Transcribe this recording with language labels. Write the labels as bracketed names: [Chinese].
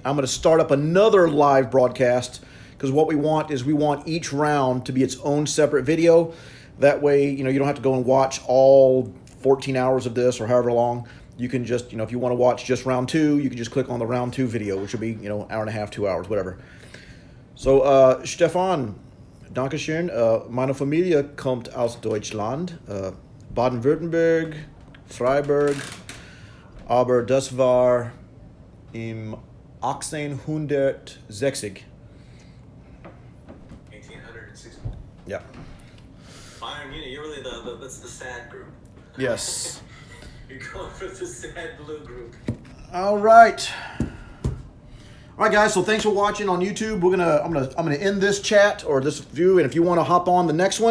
[English] I'm going to start up another live broadcast, because what we want is we want each round to be its own separate video. That way, you don't have to go and watch all 14 hours of this or however long. You can just, if you want to watch just round 2, you can just click on the round 2 video, which will be, hour and a half, 2 hours, whatever. [German] So, Stefan, Dankeschön. Meine Familie kommt aus Deutschland, Baden-Württemberg, Freiburg, aber das war im 1860. 1860. [English] Yeah. Byron, you're really that's the sad group. Yes. You're going for the sad blue group. All right. All right, guys. So thanks for watching on YouTube. I'm gonna end this chat or this view, and if you want to hop on the next one.